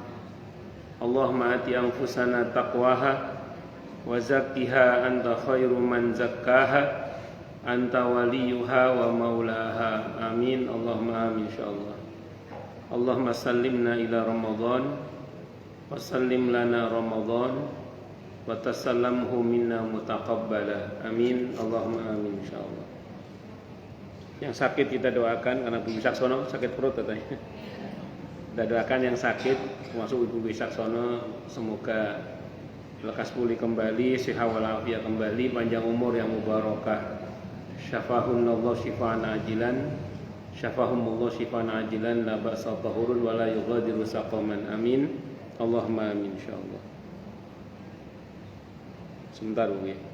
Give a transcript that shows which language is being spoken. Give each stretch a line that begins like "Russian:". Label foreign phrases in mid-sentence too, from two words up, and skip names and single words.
Arabic: اللهم آت نفوسنا تقواها وزكها أنت خير من زكاها أنت وليها ومولاها. آمين، اللهم آمين، إن شاء الله. اللهم سلمنا إلى رمضان وسلم لنا رمضان وتسلمه منا متقبلا. آمين، اللهم آمين، إن شاء الله.
Indonesian: Yang sakit kita doakan, karena Bu Wisaksono sakit perut katanya. Kita doakan yang sakit, termasuk Ibu Wisaksono, semoga lekas pulih kembali, sehat walafiat kembali, panjang umur yang mubarakah.
Arabic: شفاهم الله شفاء عاجلا، شفاهم الله شفاء عاجلا، لا بأس طهور ولا يغادر سقما. آمين، اللهم آمين، إن شاء الله.
Indonesian: Sebentar Bu ya.